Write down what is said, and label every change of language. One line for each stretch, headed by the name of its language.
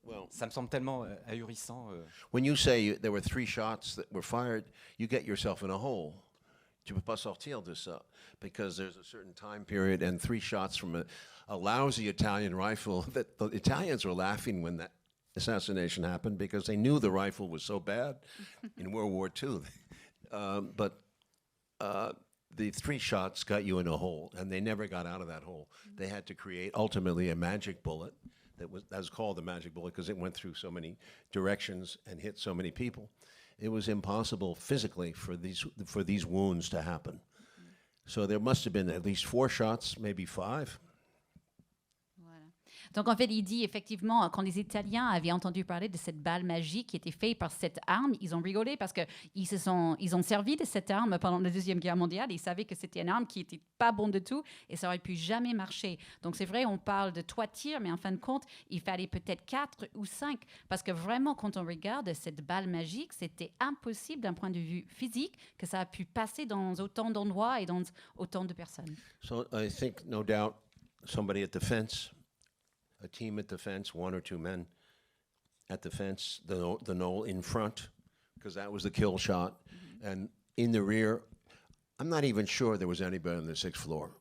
French: Ça me semble tellement ahurissant.
English: When you say there were 3 shots that were fired, you get yourself in a hole.
French: Tu peux pas sortir de ça,
English: because there's a certain time period and 3 shots from a lousy Italian rifle that the Italians were laughing when that assassination happened because they knew the rifle was so bad in World War II. But the 3 shots got you in a hole, and they never got out of that hole. They had to create ultimately a magic bullet. That was called the magic bullet because it went through so many directions and hit so many people. It was impossible physically for these wounds to happen. So there must have been at least 4 shots, maybe 5.
French: Donc, en fait, il dit effectivement, quand les Italiens avaient entendu parler de cette balle magique qui était faite par cette arme, ils ont rigolé parce qu'ils ont servi de cette arme pendant la Deuxième Guerre mondiale. Ils savaient que c'était une arme qui n'était pas bonne du tout et ça aurait pu jamais marcher. Donc, c'est vrai, on parle de 3 tirs, mais en fin de compte, il fallait peut-être 4 ou 5 parce que vraiment, quand on regarde cette balle magique, c'était impossible d'un point de vue physique que ça a pu passer dans autant d'endroits et dans autant de personnes.
English: So I think, no doubt, somebody at the fence, a team at the fence, 1 or 2 men at the fence, the knoll in front, because that was the kill shot. And in the rear, I'm not even sure there was anybody on the 6th floor.